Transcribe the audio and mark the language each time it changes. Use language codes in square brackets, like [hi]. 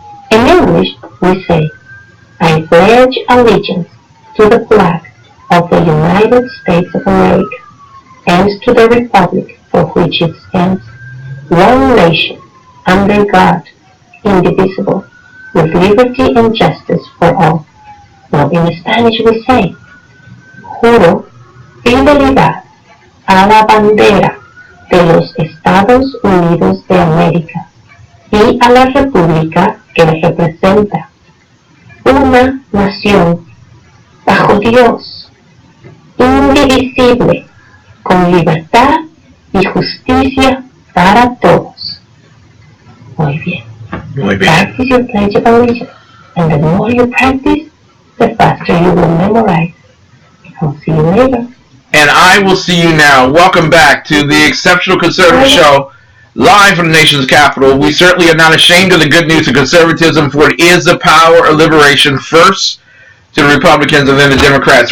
[en] In English, we say, I pledge allegiance to the flag of the United States of America and to the republic for which it stands, one nation, under God, indivisible, with liberty and justice for all. Now in Spanish we say, [es] juro fidelidad a la bandera de los Estados Unidos de América y a la república que representa, una nación bajo Dios, indivisible, con libertad y justicia para todos. Muy bien. Muy bien. [en] Practice your Pledge of Allegiance, and the more you practice, the faster you will memorize. I'll see you later. And I will see you now. Welcome back to the Exceptional Conservative Show, live from the nation's capital. We certainly are not ashamed of the good news of conservatism, for it is the power of liberation, first to the Republicans and then the Democrats.